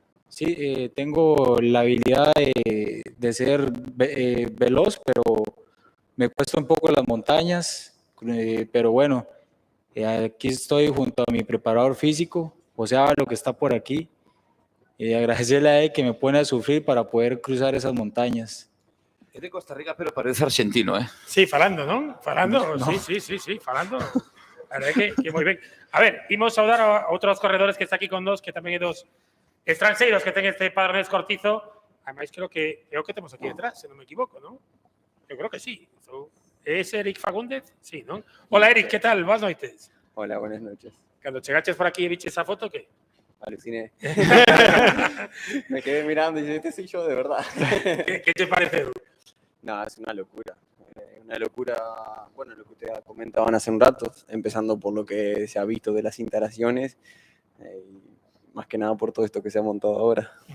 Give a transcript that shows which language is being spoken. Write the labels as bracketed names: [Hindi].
[Spanish] Sí, tengo la habilidad de ser veloz, pero me cuesta un poco las montañas, pero bueno, aquí estoy junto a mi preparador físico, José Ábalo, que está por aquí, y agradecerle a él que me pone a sufrir para poder cruzar esas montañas. Es de Costa Rica, pero parece argentino, ¿eh? Sí, falando, ¿no? Falando, No. sí, falando. La verdad que muy bien. [Galician] A ver, imos saudar a outros corredores que está aquí con nós, que tamén é dos estranxeiros que ten este Padronés Cortizo. Ademais, creo que é o que temos aquí detrás, se non me equivoco, ¿no? Eu creo que sí. [Spanish] Es Eric Fagúndez? Sí, ¿no? Hola, Eric, ¿qué tal? Buenas noches. Hola, buenas noches. Cuando llegaste por aquí y viste esa foto, ¿qué? Aluciné. Me quedé mirando y dije, este soy yo de verdad. ¿Qué te parece? No, es una locura. Una locura, bueno, lo que ustedes comentaban hace un rato, empezando por lo que se ha visto de las instalaciones, y más que nada por todo esto que se ha montado ahora.